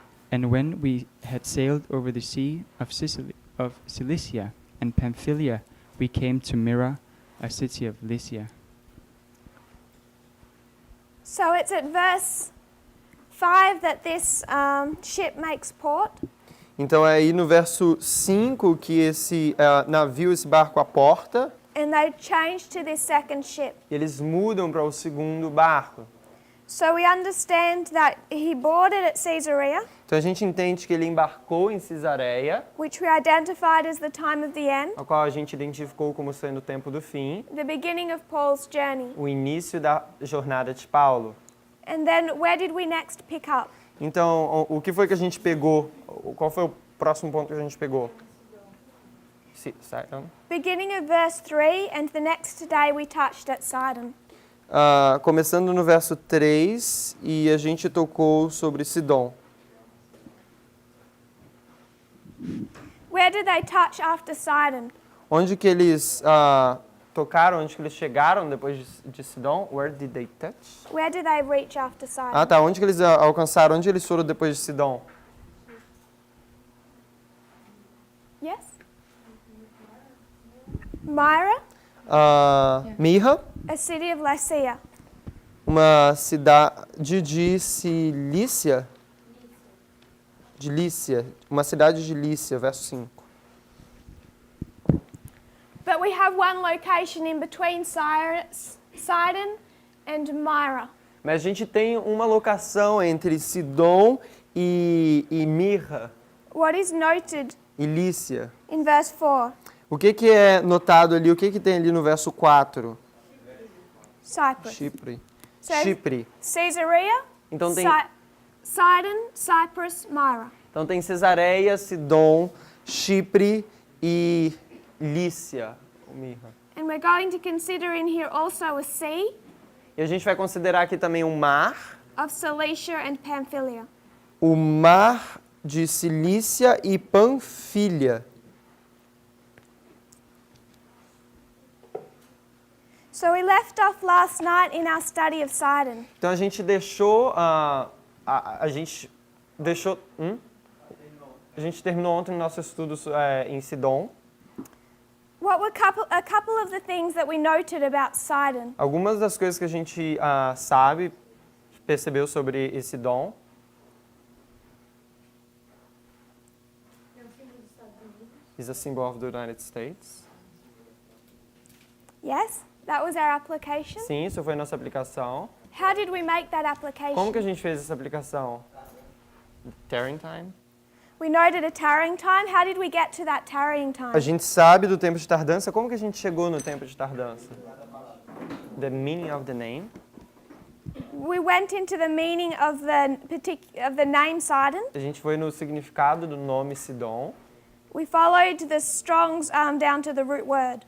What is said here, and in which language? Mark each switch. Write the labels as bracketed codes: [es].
[en] And when we had sailed over the sea of Cilicia and Pamphylia, we came to Myra, a city of Lycia. So it's at verse 5 that this ship makes port. [pt] Então, é aí no verso 5 que esse navio, esse barco aporta. [en] And they change to this second ship. [pt] E eles mudam para o segundo barco. [en] So we understand that he boarded at Caesarea, [pt] Então, a gente entende que ele embarcou em Cesareia, [en] which we identified as the time of the end, [pt] a qual a gente identificou como sendo o tempo do fim, [en] the beginning of Paul's journey. [pt] o início da jornada de Paulo. [en] And then where did we next pick up? [pt] Então, o que foi que a gente pegou? Qual foi o próximo ponto que a gente pegou? [en] Sidon. Beginning of verse 3, and the next day we touched at Sidon. [pt] Começando no verso 3, e a gente tocou sobre Sidom. [en] Where did they touch after Sidon? [pt] Onde que eles tocaram, onde que eles chegaram depois de Sidom? [en] Where did they touch? Where did they reach after Sidon? [pt] Ah, tá. Onde que eles alcançaram? Onde eles foram depois de Sidom? [en] Yes? Myra, [pt] Mirra, [en] a city of Lycia. [pt] uma cidade de Cilícia. De Lícia. Uma cidade de Lícia, verso 5. [en] But we have one location in between Sidon and Myra. [pt] Mas a gente tem uma locação entre Sidom e Mirra [en] What is noted [pt] e Lícia. [en] in verse 4? [pt] O que é notado ali? O que tem ali no verso 4? [en] Cyprus. [pt] Chipre. [en] So- [pt] Chipre. [en] Caesarea, [pt] Então tem, [en] Sidon, Cyprus, Myra. [pt] então tem Cesareia, Sidom, Chipre e Lícia. Ou Mirra. [en] And we're going to consider in here also a sea [pt] E a gente vai considerar aqui também o mar, [en] of Cilicia and Pamphylia. [pt] o mar de Cilícia e Panfilha. [en] So we left off last night in our study of Sidon. [pt] Então a gente deixou a gente deixou a gente terminou ontem o nosso estudo em Sidom. [en] What were a couple of the things that we noted about Sidon? [pt] Algumas das coisas que a gente sabe, percebeu sobre Sidom. [en] Is a symbol of the United States. Yes? That was our application? [pt] Sim, isso foi a nossa aplicação. [en] How did we make that application? [pt] Como que a gente fez essa aplicação? [en] Tarrying time? We noted a tarrying time. How did we get to that tarrying time? [pt] A gente sabe do tempo de tardança. Como que a gente chegou no tempo de tardança? [en] The meaning of the name. We went into the meaning of the name Sidon, [pt] A gente foi no significado do nome Sidom. [en] We followed the Strong's down to the root word.